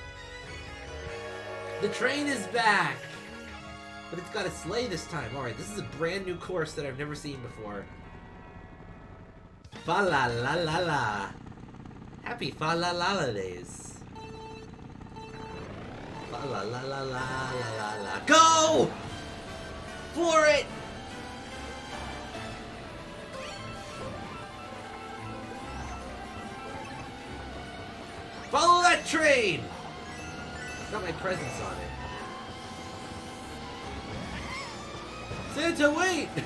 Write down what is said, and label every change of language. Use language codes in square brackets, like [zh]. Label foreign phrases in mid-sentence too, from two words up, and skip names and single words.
[en] The train is back! But it's got a sleigh this time. Alright, this is a brand new course that I've never seen before. Fa la la la la. Happy fa la la la days. Fa la la la la la la la. Go! For it! Follow that train! It's got my presence on it. Santa, wait!